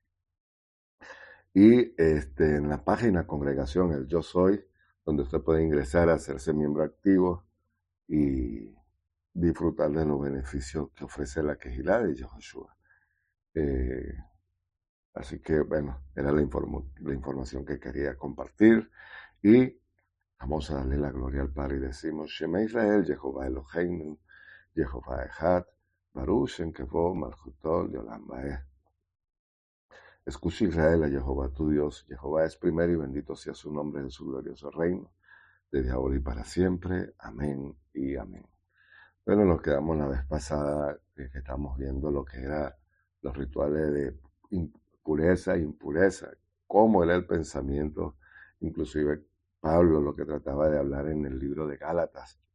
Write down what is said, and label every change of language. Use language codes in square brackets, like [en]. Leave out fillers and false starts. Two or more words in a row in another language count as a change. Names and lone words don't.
[es] Y en la página Congregación El Yo Soy, donde usted puede ingresar a hacerse miembro activo y disfrutar de los beneficios que ofrece la Quejilá de Yahushua. Eh, Así que, bueno, era la información que quería compartir. Y vamos a darle la gloria al Padre y decimos: [he] שמע ישראל יהוה אלהינו יהוה אחד ברוך שם כבוד מלכותו לעולם ועד. [es] Escucha, Israel, a Jehová tu Dios. Jehová es primero y bendito sea su nombre en su glorioso reino, desde ahora y para siempre. Amén y amén. Bueno, nos quedamos la vez pasada que estamos viendo lo que eran los rituales de pureza e impureza, cómo era el pensamiento, inclusive Pablo lo que trataba de hablar en el libro de Gálatas,